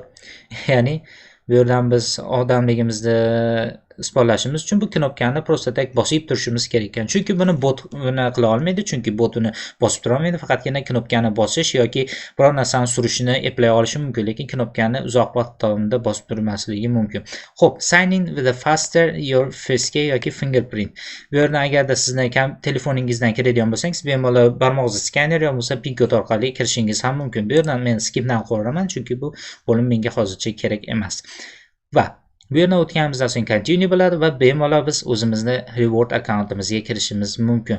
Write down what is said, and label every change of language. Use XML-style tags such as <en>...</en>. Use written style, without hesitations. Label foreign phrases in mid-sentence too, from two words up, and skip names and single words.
<uz>Ya'ni bu yerdan biz odamligimizni isbotlashimiz uchun bu knopkani</uz> <ru>просто tak</ru> <uz>bosib turishimiz kerak ekan. Chunki buni bot buni qila olmaydi, chunki bot uni bosib tura olmaydi. Faqatgina knopkani bosish yoki biror narsani surishini eplay olishi mumkin, lekin knopkani uzoq vaqt davomida bosib turmasligi mumkin. Xo'p,</uz> <en>sign in with a faster your face key</en> <uz>yoki</uz> <en>fingerprint.</en> <uz>Bu yerdan agarda sizni telefoningizdan kiradigan bo'lsangiz, bemalol barmoq izi skaner yoki bo'lsa pin kod orqali kirishingiz ham mumkin. Bu yerdan men skipdan qo'raman, chunki bu bo'lim menga hozircha kerak emas. Va bu yerdan o'tganimizdan so'ng continue bo'ladi va bemalol biz o'zimizni reward akkauntimizga kirishimiz mumkin.</uz>